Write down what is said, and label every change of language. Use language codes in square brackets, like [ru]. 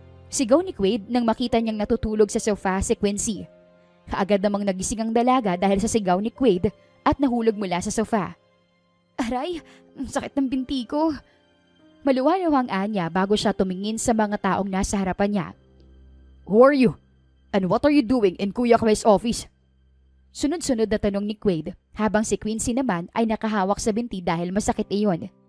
[tl] Sigaw ni Quaid nang makita niyang natutulog sa sofa si Quincy. Kaagad namang nagising ang dalaga dahil sa sigaw ni Quaid at nahulog mula sa sofa. Aray, ang sakit ng binti ko. Maluwalawang Anya bago siya tumingin sa mga taong nasa harapan niya. [en] Who are you? And what are you doing in Kuya Quest's office? [tl] Sunod-sunod na tanong ni Quaid habang si Quincy naman ay nakahawak sa binti dahil masakit iyon.